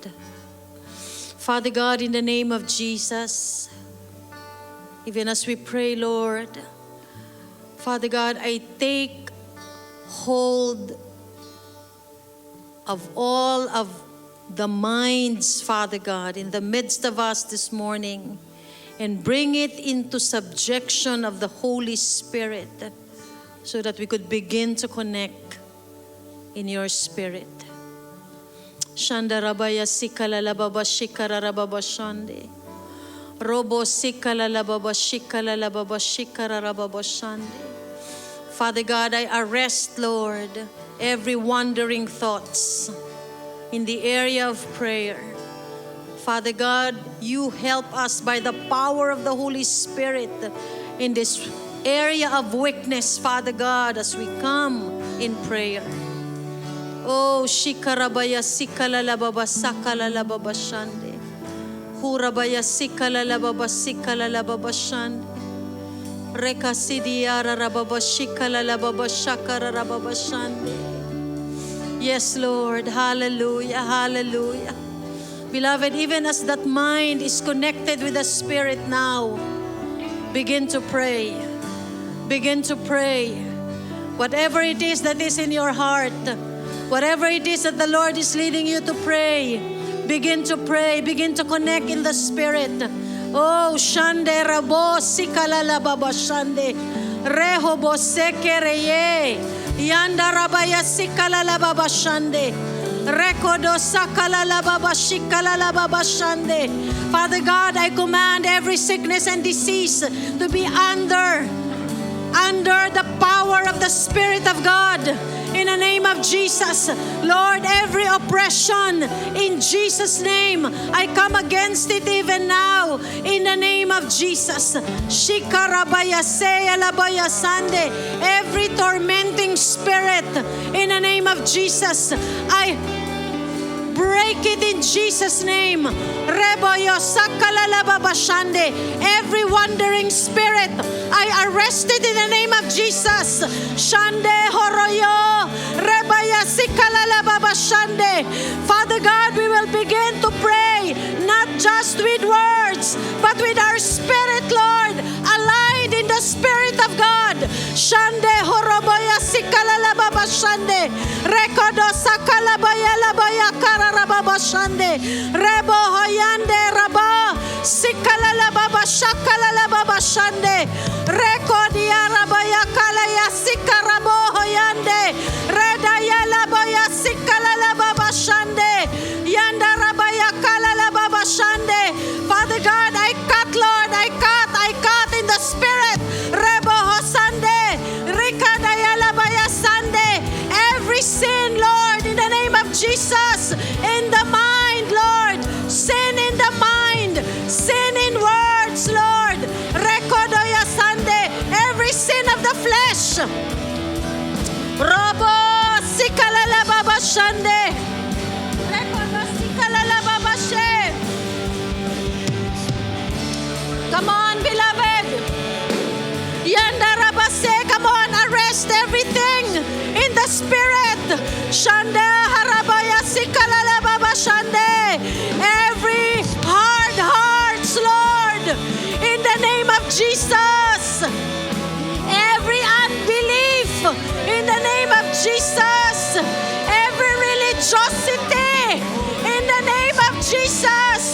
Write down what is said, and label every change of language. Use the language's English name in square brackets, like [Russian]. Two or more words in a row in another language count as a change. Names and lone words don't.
[English] Father God, in the name of Jesus, even as we pray, Lord, Father God, I take hold of all of the minds, Father God, in the midst of us this morning and bring it into subjection of the Holy Spirit so that we could begin to connect in your Spirit. Shandarabaya sikalalababa shikararababa shande. Robo sikalalababa shikalalababa shikararababa shande. Father God, I arrest, Lord, every wandering thoughts in the area of prayer. Father God, you help us by the power of the Holy Spirit in this area of weakness, Father God, as we come in prayer. Oh, shikarabaya sikalalababa sakalalababa shande. Hurabaya sikalalababa sikalalababa shande. Reka sidiara rababa shikalalababa shakara rababa shande. Yes, Lord. Hallelujah. Hallelujah. Beloved, even as that mind is connected with the Spirit now, begin to pray. Begin to pray. Whatever it is that is in your heart, whatever it is that the Lord is leading you to pray, begin to pray. Begin to connect in the Spirit. Oh, shande rabo sikalala baba shande. Rehobo sekereye. Yanda rabaya sikalala baba shande. Rekodo sakalala baba shikalala baba shande. Father God, I command every sickness and disease to be under the power of the Spirit of God. In the name of Jesus, Lord, every oppression, in Jesus' name, I come against it even now. In the name of Jesus, Shikarabaya Seyalabaya Sande, every tormenting spirit, in the name of Jesus, I break it in Jesus' name. Reboyo sakalalababashande. Every wandering spirit, I arrest it in the name of Jesus. Shande horoyo. Rebaya sikalalababashande. Father God, we will begin to pray, not just with words, but with our spirit, Lord, aligned in the Spirit of God. Shande horoboya sikalalababashande. Rekodo sakalabaya labaya kararababashande. Rebo hoyande raba sikalalababa shakalalababashande. Rekodia rabaya kalaya sikarabo hoyande. Redaya labaya sikalalababashande. Yanda rabaya kalalababashande. Father God, I cut, Lord, I cut in the Spirit. Rebo hosande. Rikadaya labaya sande. Every sin, Lord, in the name of Jesus, in the mind, Lord, sin in the mind, sin in words, Lord, rekodoya sande, every sin of the flesh, robo sikalala baba shande, rekodo sikalala baba she. Come on, beloved, yanda rabase, come on, arrest everything in the Spirit. Shande harabaya sikalala baba shande. Every hard hearts, Lord, in the Jesus. Every unbelief in the name of Jesus. Every religiosity in the name of Jesus.